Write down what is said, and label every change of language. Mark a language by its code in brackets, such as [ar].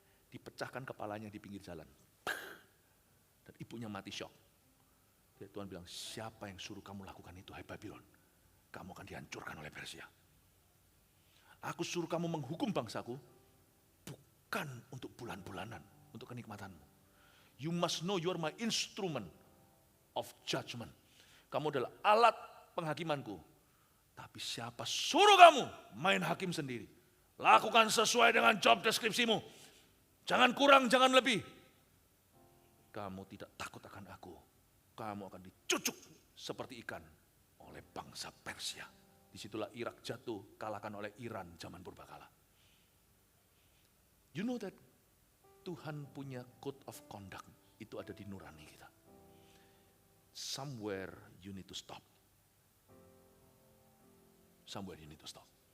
[id] Dipecahkan kepalanya di pinggir jalan. Dan ibunya mati syok. Jadi Tuhan bilang, siapa yang suruh kamu lakukan itu, hai Babylon? Kamu akan dihancurkan oleh Persia. Aku suruh kamu menghukum bangsaku, bukan untuk bulan-bulanan, untuk kenikmatanmu. [en] You must know you are my instrument of judgment. [id] Kamu adalah alat penghakimanku. Tapi siapa suruh kamu main hakim sendiri? Lakukan sesuai dengan job deskripsimu. Jangan kurang, jangan lebih. Kamu tidak takut akan aku. Kamu akan dicucuk seperti ikan oleh bangsa Persia. Disitulah Irak jatuh, kalahkan oleh Iran zaman purbakala. [en] You know that [id] Tuhan punya [en] code of conduct. [id] Itu ada di nurani kita. [en] Somewhere you need to stop. Somewhere you need to stop.